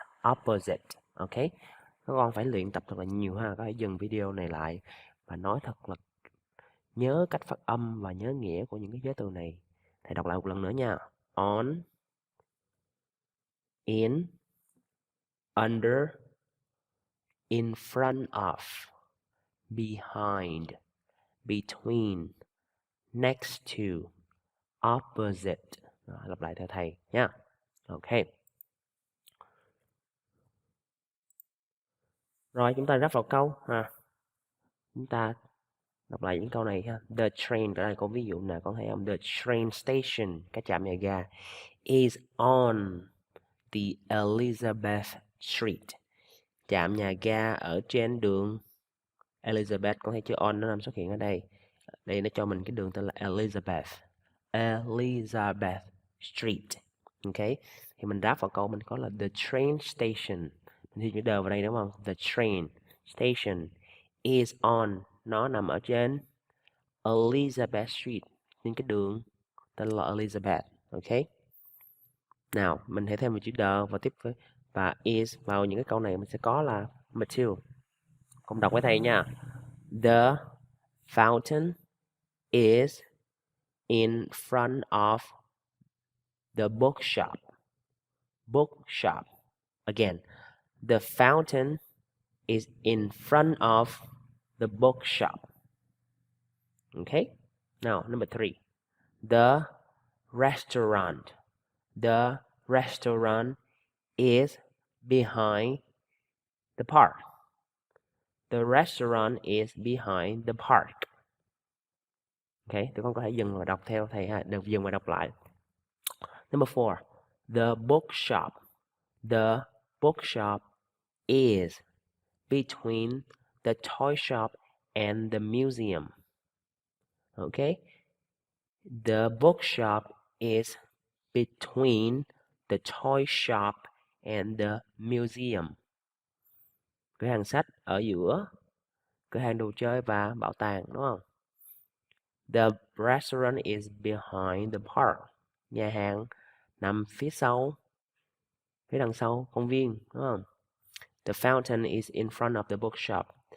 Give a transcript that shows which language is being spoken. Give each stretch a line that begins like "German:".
Vietnamese: Opposite. Ok? Các con phải luyện tập thật là nhiều ha. Có thể dừng video này lại và nói thật là nhớ cách phát âm và nhớ nghĩa của những cái giới từ này. Thầy đọc lại một lần nữa nha.
English: On, in, under, in front of, behind, between, next to, opposite.
Vietnamese: Đó, lặp lại theo thầy nha. Ok. Rồi chúng ta ráp vào câu ha. Chúng ta đọc lại những câu này ha.
English: The train,
Vietnamese: đó là câu ví dụ nè, con thấy không?
English: The train station,
Vietnamese: cái trạm nhà ga,
English: is on the Elizabeth Street.
Vietnamese: Trạm nhà ga ở trên đường Elizabeth, con thấy chữ on nó nằm xuất hiện ở đây. Đây nó cho mình cái đường tên là Elizabeth. Elizabeth Street. Ok. Thì mình ráp vào câu mình có là
English: the train station.
Vietnamese: Mình thi chữ đờ vào đây đúng không?
English: The train station is on,
Vietnamese: nó nằm ở trên Elizabeth Street, trên cái đường tên là Elizabeth. Ok. Nào, mình hãy thêm một chữ đờ và tiếp với và is vào những cái câu này mình sẽ có là material. Cùng đọc với thầy nha.
English: The fountain is in front of the bookshop. Bookshop. Again, the fountain is in front of the bookshop. Okay? Now, number 3. The restaurant. The restaurant is behind the park. The restaurant is behind the park.
Vietnamese: Okay, tụi con có thể dừng và đọc theo thầy ha, được dừng và đọc lại.
English: Number 4. The bookshop. The bookshop is between the toy shop and the museum. Okay? The bookshop is between the toy shop and the museum.
Vietnamese: Cửa hàng sách ở giữa cửa hàng đồ chơi và bảo tàng, đúng không?
English: The restaurant is behind the park.
Vietnamese: Nhà hàng nằm phía đằng sau công viên, đúng không?
English: The fountain is in front of the bookshop.